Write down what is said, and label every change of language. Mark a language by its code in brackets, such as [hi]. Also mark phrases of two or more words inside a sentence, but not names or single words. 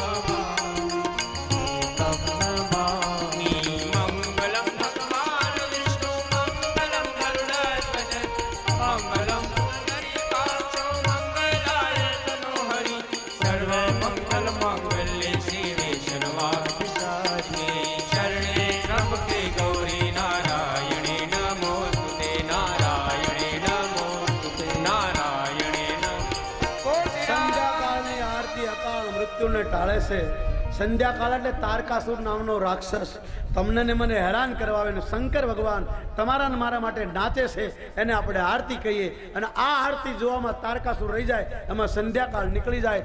[sa] नमामि मंगलम भगवान विष्णु मंगलम गरुड़ध्वज मंगलम पुंडरीकाक्षो मंगलाय तनोहरि सर्व मंगल मंगल्ये शिवे सर्वाभिषाचिने शरणे त्र्यंबके गौरी नारायणे नमोस्तुते नारायणे नमोस्तुते नारायणे नमो [gu] સંધ્યાકાળની આરતી અકાળ મૃત્યુને ટાળે છે. સંધ્યાકાળ એટલે તારકાસુર નામનો રાક્ષસ તમને ને મને હેરાન કરવા આવે ને શંકર ભગવાન તમારા ને મારા માટે નાચે છે, એને આપણે આરતી કહીએ. અને આ આરતી જોવામાં તારકાસુર રહી જાય, એમાં સંધ્યાકાળ નીકળી જાય.